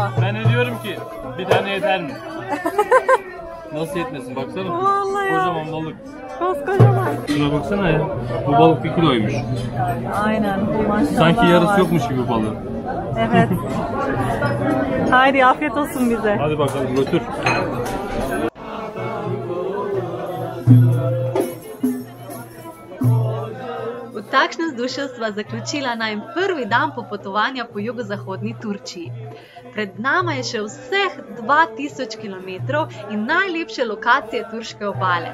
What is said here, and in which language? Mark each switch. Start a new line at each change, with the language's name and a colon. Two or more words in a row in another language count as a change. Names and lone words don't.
Turkish: Ben de diyorum ki bir tane yeter mi? Nasıl yetmesin baksana. Vallahi ya. Kocaman balık. Koskocaman. Şuna baksana ya. Bu balık 1 kiloymuş. Aynen. Maşallah Sanki yarısı var. yokmuş gibi balığın. Evet. Haydi afiyet olsun bize. Hadi bakalım götür.
Slovenian: V takšnem vzdušju sva zaključila najin prvi dan popotovanja po jugozahodni Turčiji. Pred nama je še vseh 2000 km in najlepše lokacije turške obale.